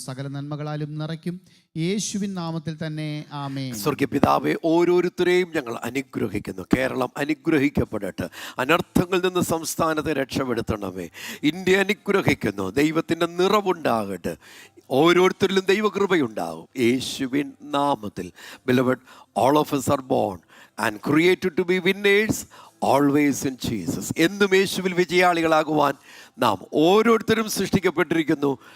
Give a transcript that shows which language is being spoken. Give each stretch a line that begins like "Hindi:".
Malayalam: സകല നന്മകളാലും നിറയ്ക്കും യേശുവിൻ നാമത്തിൽ തന്നെ, ആമേൻ. സ്വർഗ്ഗീയ പിതാവേ, ഓരോരുത്തരെയും ഞങ്ങൾ അനുഗ്രഹിക്കുന്നു. കേരളം അനുഗ്രഹിക്കപ്പെടട്ടെ. അനർത്ഥങ്ങളിൽ നിന്ന് സംസ്ഥാനത്തെ രക്ഷപ്പെടുത്തണമേ. ഇന്ത്യ അനുഗ്രഹിക്കുന്നു. ദൈവത്തിൻ്റെ നിറവുണ്ടാകട്ടെ. ഓരോരുത്തരിലും ദൈവകൃപയുണ്ടാകും യേശുവിൻ നാമത്തിൽ.
English: Beloved, all of us are born and created to be winners always in Jesus.
Malayalam: എന്നും യേശുവിൽ വിജയാളികളാകുവാൻ നാം ഓരോരുത്തരും സൃഷ്ടിക്കപ്പെട്ടിരിക്കുന്നു.